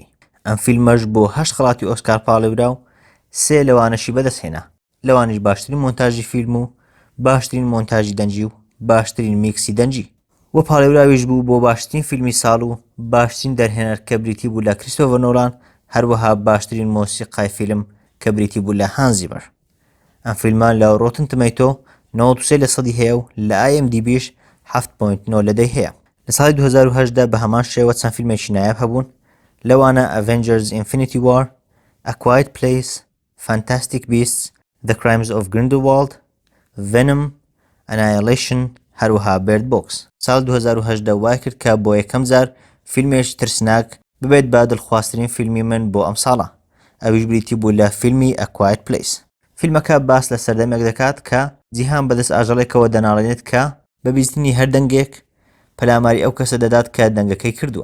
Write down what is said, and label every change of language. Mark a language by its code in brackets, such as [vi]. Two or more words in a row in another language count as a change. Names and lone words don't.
[ckb] ئەم فیلمەش بۆ 8 خەڵاتی ئۆسکار پاڵێورا و 3 لەوانەشی بەدەستهێنا، لەوانش باشترین مۆنتاژی فیلم و باشترین مۆنتاژی دەنجی و باشترین میکسی دەنجی و پاڵێوراویش بوو بۆ باشترین فیلمی ساڵ و باشترین دەرهێنەر کە بریتی بوو لە کریستۆفەر نۆلان، هەروەها باشترین مۆسیقای فیلم کە بریتی بوو لە هانز زیمەر. ئەم فیلمان لە ڕۆتن تۆمەتۆ 93% هەیە و لە IMDbش 7.9 لەدەی هەیە. لە ساڵی 2010 بە هەمان شێوە چەند فیلمێکی نایاب هەبوون، لەوانە ئەڤێنجەرز ئینفینیتی وار، A Quiet Place، Fantastic Beasts، The Crimes of Grindelwald، Venom، Annihilation، هەروەها Bird Box. ساڵ 2010 وای کرد کە بۆ یەکەم جار فیلمێکی ترسناک ببێت بە دڵخوازترین فیلمی من بۆ ئەم ساڵە، ئەویش بریتی بوو لە فیلمی A Quiet Place. فیلمەکە باس لە سەردەمێک دەکات کە جیهان بەدەست ئاژەڵێکەوە دەناڵێنێت کە بە بیستنی هەر دەنگێک پەلاماری ئەو کەسە دەدات کە دەنگەکەی کردووە.